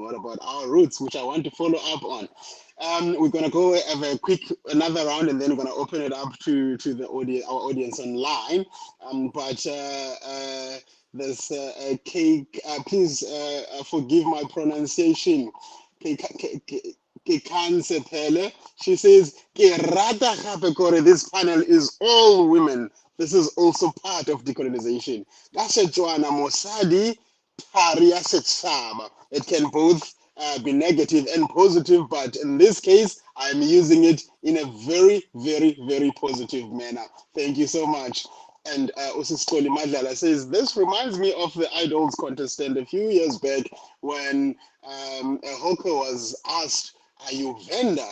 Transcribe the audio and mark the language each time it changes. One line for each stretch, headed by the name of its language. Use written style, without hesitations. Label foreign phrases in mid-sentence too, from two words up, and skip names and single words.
English: What about our roots, which I want to follow up on? We're gonna go have a quick another round, and then we're gonna open it up to the audience, our audience online. But there's a cake. Please forgive my pronunciation. Pele. She says,
Tswana: "Ke rata gape kore
English: this panel is all women. This is also part of decolonization.
Tswana: Ka Setswana, mosadi, thari ya setšhaba."
English: It can both be negative and positive, but in this case, I'm using it in a very, very, very positive manner. Thank you so much. And Usisoli Madlala says, this reminds me of the Idols contestant a few years back when a hawker was asked, are you Venda?